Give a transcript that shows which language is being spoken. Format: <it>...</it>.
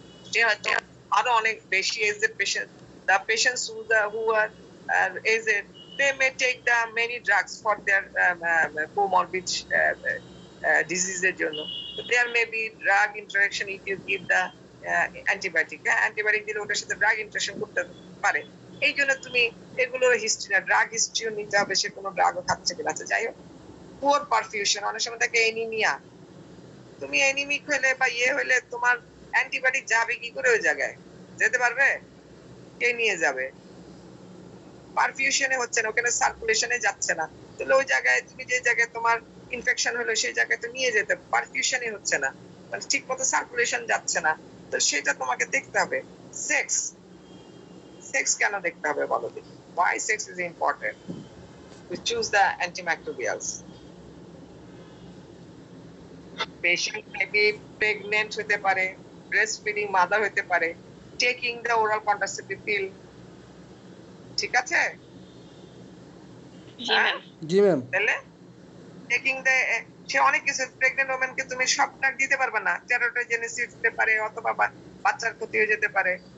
<bn>সে হয়তো আরো অনেক বেশি AZ patient,</bn> <en>the patients who are aged, they may take the many drugs for their comorbid disease</en> <bn>এর জন্য।</bn> <en>So there may be drug interaction if you give the antibiotic,</en> <bn>antibiotic দিলে ওটার সাথে drug interaction করতে পারে, এই জন্য তুমি এগুলোর হিস্ট্রি না, ড্রাগ হিস্ট্রিও নিতে হবে, সে কোনো ড্রাগও খাচ্ছে কিনা। আচ্ছা যাই হোক, পুয়ার পারফিউশন, অনেক সময় থাকে এনিমিয়া, তুমি এনিমিক হলে বা ইয়ে হলে তোমার অ্যান্টিবায়োটিক যাবে কি করে ওই জায়গায়, যেতে পারবে? কে নিয়ে যাবে? পারফিউশনে হচ্ছে না, ওখানে সার্কুলেশনে যাচ্ছে না, তাহলে ওই জায়গায় তুমি যে জায়গায় তোমার ইনফেকশন হলো সেই জায়গায় তো নিয়ে যেতে, পারফিউশনই হচ্ছে না, মানে ঠিক মতো সার্কুলেশন যাচ্ছে না, তো সেটা তোমাকে দেখতে হবে। সেক্স, সেক্স কেন দেখতে হবে বলো দেখি,</bn> <en>why sex is important to choose the antimicrobials.</en> <bn>Patient maybe pregnant হতে পারে, ব্রেস্ট ফিডিং মাদার হতে পারে,</bn> <en>taking the oral contraceptive pill,</en> <bn>ঠিক আছে? জি ম্যাম। তাহলে টেকিং দ্য, সে অনেক কিছু, প্রেগনেন্ট ওমেনকে তুমি সব ড্রাগ দিতে পারবে না, টেরাটোজেনেসিস হতে পারে অথবা বাচ্চার ক্ষতি হয়ে যেতে পারে।</bn>